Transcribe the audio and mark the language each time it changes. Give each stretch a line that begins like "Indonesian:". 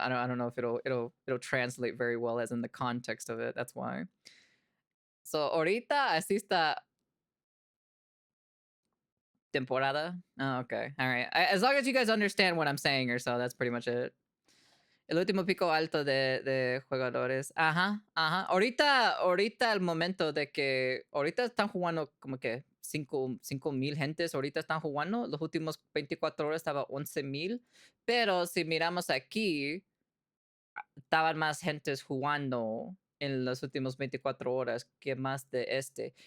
English: I don't know if it'll translate very well as in the context of it. That's why.
Spanish: So ahorita así está temporada.
English: Oh, okay. All right. As long as you guys understand what I'm saying or so, that's pretty much it.
Spanish: El último pico alto de jugadores. Ajá, ajá. Ahorita el momento de que ahorita están jugando como que 5,000 gentes. Ahorita están jugando. Los últimos 24 horas estaba 11,000. Pero si miramos aquí, estaban más gentes jugando en las últimas 24 horas que más de este.